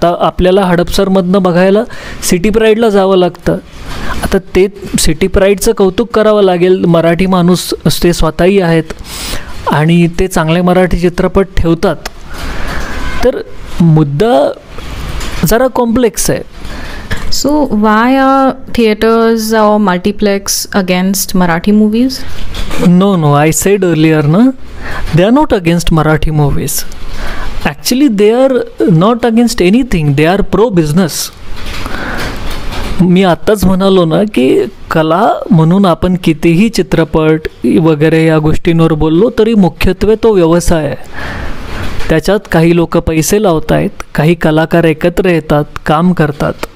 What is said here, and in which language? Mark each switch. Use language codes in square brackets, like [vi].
[mr] आता आपल्याला हडपसरमधनं बघायला सिटी प्राईडला जावं लागतं. आता ते सिटी प्राईडचं कौतुक करावं लागेल. मराठी माणूस ते स्वतःही आहेत आणि ते चांगले मराठी चित्रपट ठेवतात. तर मुद्दा जरा कॉम्प्लेक्स आहे. [en] So why are theaters or multiplex against Marathi movies? No, I said earlier na, they are not against Marathi movies. Actually they are not against anything. They are pro business. [mr] मी आत्ताच म्हणालो ना की कला म्हणून आपण कितीही चित्रपट वगैरे या गोष्टींवर बोललो तरी मुख्यत्वे तो व्यवसाय आहे. त्याच्यात काही लोक पैसे लावत आहेत, काही कलाकार एकत्र येतात, काम करतात.